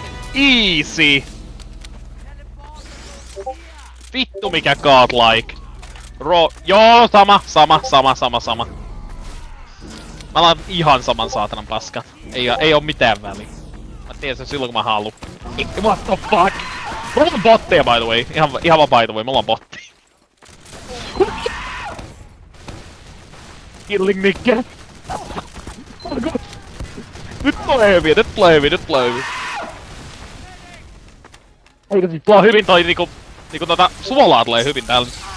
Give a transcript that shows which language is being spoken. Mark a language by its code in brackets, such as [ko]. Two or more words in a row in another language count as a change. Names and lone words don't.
[fi] Easy! Vittu mikä godlike! Joo, sama. Mä alan ihan saman saatanan paskan. Ei oo mitään väliä. Mä tiedän sen silloin kun mä haluun. [en] What the fuck? [fi] Me ollaan botteja [en] by the way. [fi] Ihan vaan [en] by the way, [fi] me ollaan botteja. Killing Nikke. Nyt tulee hyviä. Eikö siis tuo hyvin toi niinku suolaa tulee hyvin täällä.